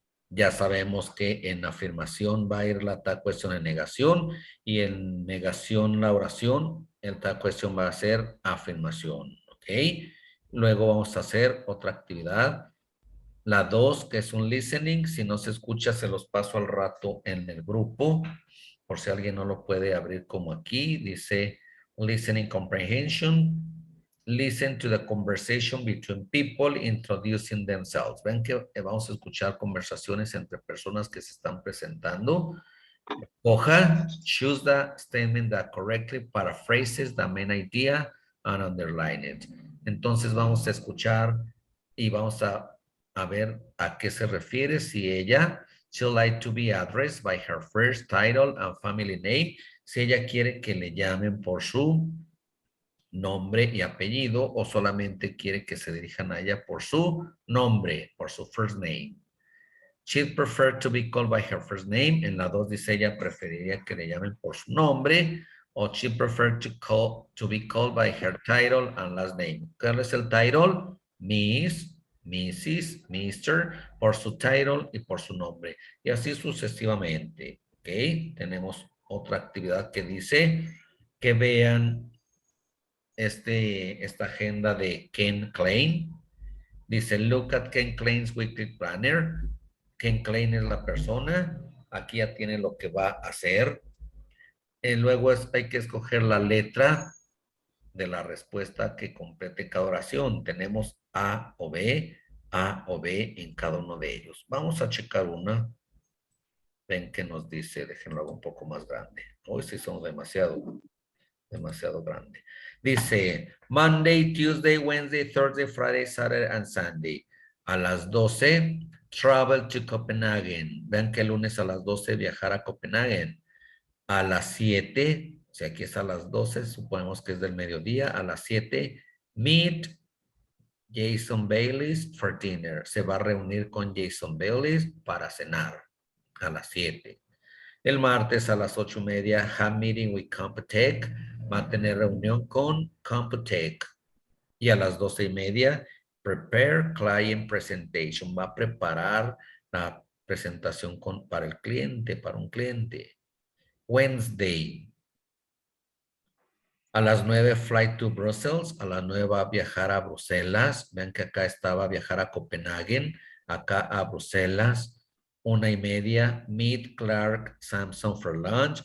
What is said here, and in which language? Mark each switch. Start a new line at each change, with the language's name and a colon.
Spanish: Ya sabemos que en afirmación va a ir la tal cuestión en negación y en negación la oración, el tal cuestión va a ser afirmación, ¿ok? Luego vamos a hacer otra actividad. La 2, que es un listening. Si no se escucha, se los paso al rato en el grupo. Por si alguien no lo puede abrir como aquí. Dice
English: listening comprehension. Listen to the conversation between people introducing themselves.
Spanish: Ven que vamos a escuchar conversaciones entre personas que se están presentando. Coja,
English: choose the statement that correctly paraphrases the main idea and underline it.
Spanish: Entonces vamos a escuchar y vamos a ver a qué se refiere. Si ella,
English: she'd like to be addressed by her first title and family name.
Spanish: Si ella quiere que le llamen por su nombre y apellido o solamente quiere que se dirijan a ella por su nombre, por su
English: first name. She'd prefer to be called by her first name.
Spanish: En la 2 dice ella preferiría que le llamen por su nombre.
English: O she prefer to be called by her title and last name.
Spanish: ¿Cuál es el title? Miss, Mrs., Mr., por su title y por su nombre. Y así sucesivamente. ¿Ok? Tenemos otra actividad que dice que vean esta agenda de Ken Klein. Dice,
English: look at Ken Klein's weekly planner.
Spanish: Ken Klein es la persona. Aquí ya tiene lo que va a hacer. Luego hay que escoger la letra de la respuesta que complete cada oración. Tenemos A o B en cada uno de ellos. Vamos a checar una. Ven que nos dice, déjenlo hago un poco más grande. Hoy sí son demasiado grande. Dice,
English: Monday, Tuesday, Wednesday, Thursday, Friday, Saturday, and Sunday.
Spanish: A las
English: 12, travel to Copenhagen.
Spanish: Vean que el lunes a las 12 viajar a Copenhagen. A las 7, si aquí es a las 12, suponemos que es del mediodía. A las
English: 7, meet Jason Bayliss for dinner.
Spanish: Se va a reunir con Jason Bayliss para cenar. A las 7. El martes a las 8:30,
English: have meeting with Computech.
Spanish: Va a tener reunión con Computech. Y a las 12:30,
English: prepare client presentation.
Spanish: Va a preparar la presentación para el cliente, para un cliente.
English: Wednesday.
Spanish: A las 9,
English: flight to Brussels.
Spanish: A las 9 va a viajar a Bruselas. Vean que acá estaba viajar a Copenhagen. Acá a Bruselas.
English: 1:30, meet Clark Sampson for lunch.